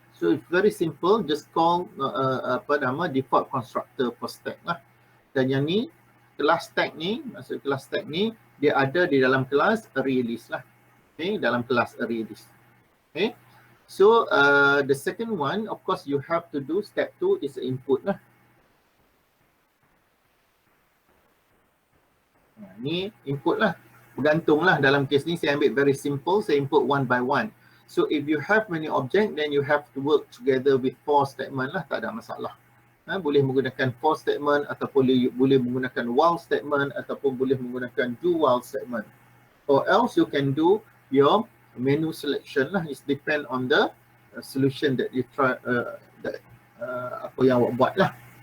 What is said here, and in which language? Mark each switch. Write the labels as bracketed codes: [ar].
[en] So it's very simple, just call default constructor for stack lah. [ms] Dan yang ni kelas stack ni, maksud kelas stack ni dia ada di dalam kelas array list lah. Okay, dalam kelas array list. Okay. [en] So the second one, of course you have to do step 2 is input lah. [ms] Ni input lah. Bergantung lah dalam kes ni saya ambil [en] very simple, [ms] saya input [en] one by one. So if you have many object, then you have to work together with for statement lah, tak ada masalah. [ms] Boleh menggunakan for statement ataupun boleh menggunakan while statement ataupun boleh menggunakan do while statement. [en] Or else you can do your menu selection lah. It depend on the solution that you try, [ms] apa yang awak buat lah.